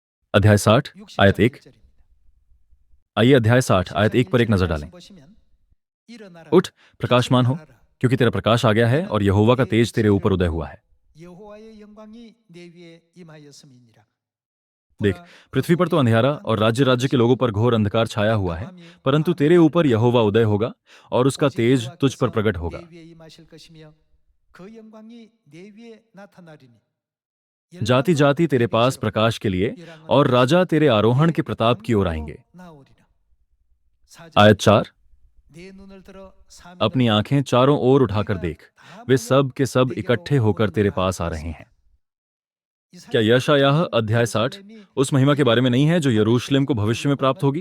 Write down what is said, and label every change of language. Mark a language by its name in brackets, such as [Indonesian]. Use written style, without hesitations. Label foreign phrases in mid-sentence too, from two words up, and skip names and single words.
[Hindi] अध्याय 60 आयत 1। [Korean] 60절입니다. [Hindi] आइए अध्याय 60 आयत 1 पर एक नजर डालें। उठ, प्रकाशमान हो, क्योंकि तेरा प्रकाश आ गया है और यहोवा का तेज तेरे ऊपर उदय हुआ है। [Korean] 여호와의 영광이 내 위에 임하였음이니라. [Hindi] देख, पृथ्वी पर तो अंधियारा और राज्य राज्य के लोगों पर घोर अंधकार छाया हुआ है, परंतु तेरे ऊपर यहोवा उदय होगा और उसका तेज तुझ पर प्रकट होगा। [Korean] 내 위에 임하실 것이며 그 영광이 내 위에 나타나리니. [Hindi] जाति जाति तेरे पास प्रकाश के लिए और राजा तेरे आरोहण के प्रताप की ओर आएंगे। आयत 4। अपनी आंखें चारों ओर उठाकर देख, वे सब के सब इकट्ठे होकर तेरे पास आ रहे हैं। क्या यशायाह अध्याय 60 उस महिमा के बारे में नहीं है जो यरूशलेम को भविष्य में प्राप्त होगी?